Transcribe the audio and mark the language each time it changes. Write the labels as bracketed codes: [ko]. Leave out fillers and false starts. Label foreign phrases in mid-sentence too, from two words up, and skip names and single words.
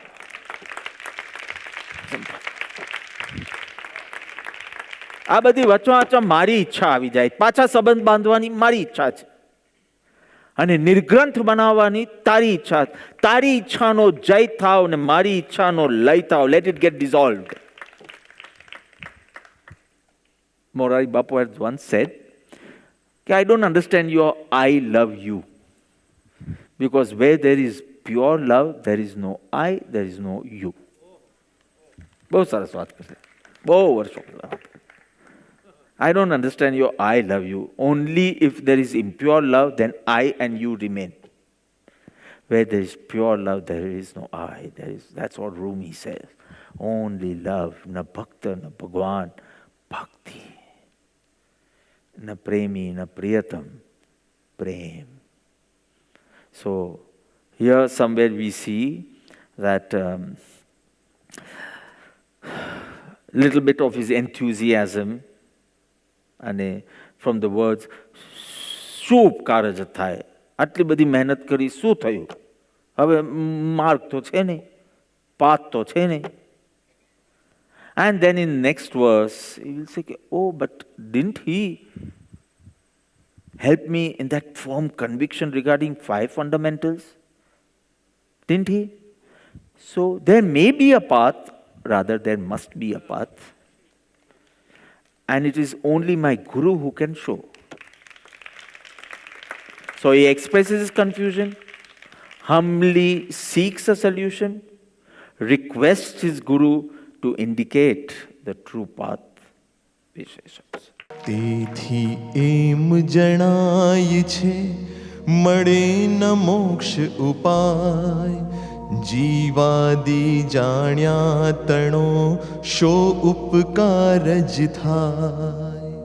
[gu] આ બધી વચમાં મારી ઈચ્છા આવી જાય, પાછા સંબંધ બાંધવાની મારી ઈચ્છા છે, અને નિર્ગ્રંથ બનાવવાની તારી ઈચ્છા. તારી ઈચ્છાનો જય થાવ ને મારી ઈચ્છાનો લય થાવ. [en] Let it get dissolved. Morari Bapu had once said, I don't understand your I love you. Because where there is pure love, there is no I, there is no you. [hi] बहुत सरस बात करते, बहुत वर्षों की बात. [en] I don't understand your I love you. Only if there is impure love, then I and you remain. Where there is pure love, there is no I. That's what Rumi says. Only love, [hi] न भक्त, न भगवान, भक्ति. न प्रेमी, न प्रियतम, prem. [en] So here somewhere we see that little bit of his enthusiasm, અને from the words, [gu] શું ઉપકાર જ થાય, આટલી બધી મહેનત કરી શું થયું, હવે માર્ગ તો છે નહીં, પાથ તો છે નહીં. [en] And then in next verse he will say, oh, but didn't he help me in that firm conviction regarding 5 fundamentals? Didn't he? So there may be a path, rather there must be a path. And it is only my Guru who can show. So he expresses his confusion, humbly seeks a solution, requests his Guru to indicate the true path. [gu] તેથી એમ જણાય છે મળે ન મોક્ષ ઉપાય જીવાદી જાણ્યા તણો શો ઉપકાર જ થાય.